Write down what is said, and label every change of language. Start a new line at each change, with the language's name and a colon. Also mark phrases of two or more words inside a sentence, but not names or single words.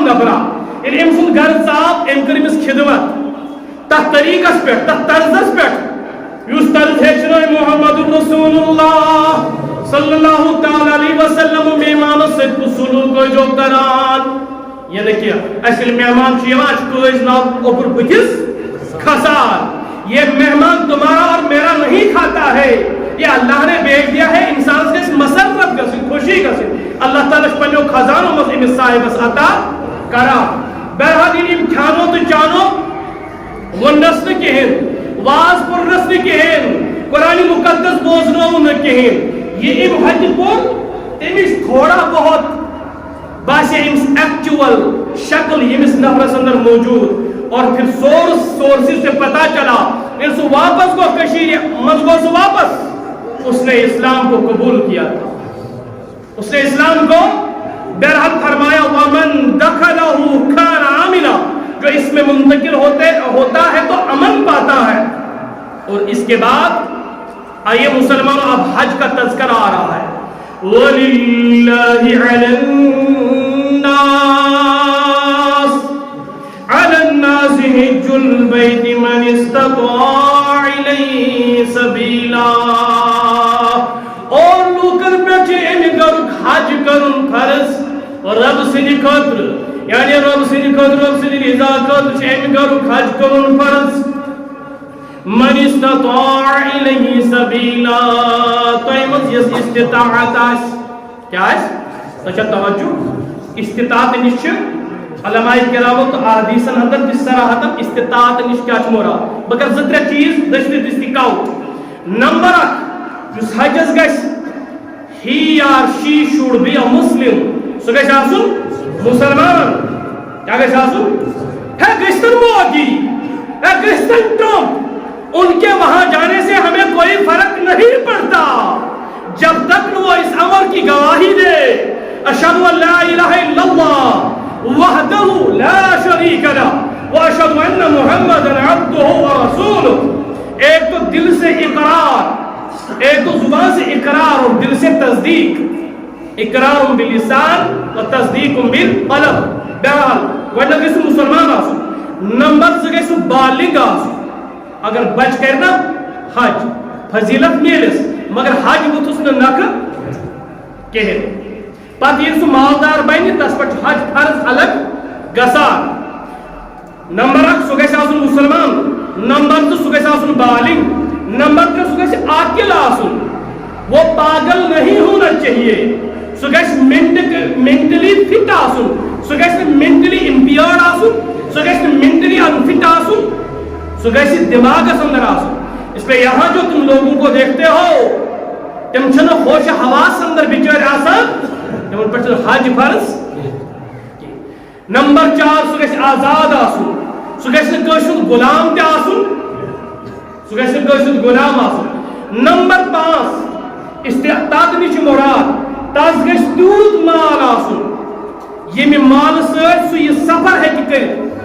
Kashmiri: نفرا ییٚلہِ أمۍ سُنٛد گرٕ ژاو أمۍ کٔر أمِس خدمت تتھ طریقس پٮ۪ٹھ تتھ طرزس پٮ۪ٹھ یُس طرز ہیٚچھنٲے محمد رسول اللہ
Arabic: صلی اللہ تعالیٰ علیہ وسلم
Kashmiri: مہمانس سۭتۍ سلوٗک ٲسۍزیو کران یہ نہ کینٛہہ اَسہِ ییٚلہِ مہمان چھُ یِوان اَسہِ چھُ کٲج ناو اوٚبُر بٕتھِس کھسان
Urdu: یہ مہمان تمہارا اور میرا نہیں کھاتا ہے یہ اللہ نے بھیج دیا ہے
Kashmiri: انسان سے مسرت گژھٕنۍ خوشی گژھٕنۍ اللہ تعالیٰ چھُ پنٛنیو خزانو منٛز أمِس صاحبس عطا کران بہرحال ییٚلہِ أمۍ کھیٛانو تہٕ چانو ووٚننس نہٕ کِہیٖنۍ واز پوٚرنس نہٕ کِہیٖنۍ قرآنِ مُقدس بوزنووُن نہٕ کِہیٖنۍ یہ أمۍ ہتہِ پوٚر تٔمِس تھوڑا بہت باسے أمِس ایکچوئل شکل ییٚمِس نفرس اندر موجود
Urdu: اور پھر سورسز سے پتا چلا
Kashmiri: ییٚلہِ سُہ واپس گوٚو کٔشیٖرِ منٛز گوٚو سُہ واپس
Urdu: اس نے اسلام کو قبول کیا تھا اس نے اسلام کو بہرحال فرمایا
Arabic: ومن دخلہ کان آمنا
Urdu: جو اس میں منتقل ہوتا ہے تو امن پاتا ہے اور اس کے بعد آئیے مسلمانوں اب حج کا تذکرہ آ رہا ہے
Arabic: وَلِلَّهِ عَلَى النَّاسِ حِجُّ الْبَيْتِ مَنِ اسْتَطَاعَ إِلَيْهِ سَبِيلًا
Urdu: اور لوکن
Kashmiri: پہ امہِ گرُک حج کرُن فرض رب سٕنٛدِ خٲطرٕ یعنی رب سٕنٛدِ خٲطرٕ رب سٕنٛدِ رضا خٲطرٕ چھُ امہِ گرُک حج کرُن فرض
Arabic: من استطاع الیہ سبیلا
Kashmiri: تۄہہِ منٛز یۄس استطاعت آسہِ کیٛاہ آسہِ تۄہہِ چھا توجہ استطاعت نِش چھِ علماء کرامو تہٕ احادیثن اندر تہِ صراحتن استطاعت نِش کیٛاہ چھُ مراد بہٕ کرٕ زٕ ترٛےٚ چیٖز دٔچھنہِ دِژتہِ کاوُنٛٹ نمبر اکھ یُس حجس گژھِ
English: he or she should be a Muslim
Kashmiri: سُہ گژھِ آسُن مسلمان کیٛاہ گژھِ آسُن ہے گٔژھتن مودی ہے گٔژھتن ٹرمپ
Urdu: ان کے وہاں جانے سے ہمیں کوئی فرق نہیں پڑتا جب تک وہ اس امر کی گواہی دے
Arabic: اشہد ان لا الہ الا اللہ وحدہ لا شریک لہ واشہد ان محمدا عبدہ ورسولہ
Urdu: ایک تو دل سے اقرار ایک تو اقرار اور دل سے تصدیق،
Arabic: اقرار باللسان و تصدیق بالقلب.
Kashmiri: بہرحال گۄڈنیٚتھ گژھِ مسلمان آسُن، نمبر 2 گژھِ بالغ آسُن. اگر بچ کر نا حج فضیلت میلس مگر حج وتھس نہ نکھٕ کہین. پتہ ییٚلہِ سُہ مالدار بنہِ تس پٮ۪ٹھ حج فرض الگ گژھان. نمبر 1 سُہ گژھِ آسُن مسلمان، نمبر 2 سُہ گژھِ آسُن بالغ، نمبر 3 سُہ گژھِ عاقل آسُن.
Urdu: وہ پاگل نہیں ہونا چاہیے،
Kashmiri: سُہ گژھِ
English: mentally fit
Kashmiri: آسُن، سُہ گژھِ نہٕ
English: mentally impaired
Kashmiri: آسُن، سُہ گژھِ نہٕ
English: mentally unfit
Kashmiri: آسُن، سُہ گژھِ دماغس اندر آسُن.
Urdu: اس لیے یہاں جو تم لوگوں کو دیکھتے ہو
Kashmiri: تم چھنہ ہوش حواس اندر بچار آسان، تمن پہ حج فرض. نمبر 4 سُہ گژھِ آزاد آسُن، سُہ گژھِ نہٕ کٲنٛسہِ ہُنٛد غلام تہِ آسُن، سُہ گژھِ نہٕ کٲنٛسہِ ہُنٛد غلام آسُن. نمبر 5 استطاعت نِش مراد تس گژھِ تیوٗت مال آسُن ییٚمہِ مالہٕ سۭتۍ سُہ یہِ سفر ہیٚکہِ کٔرِتھ.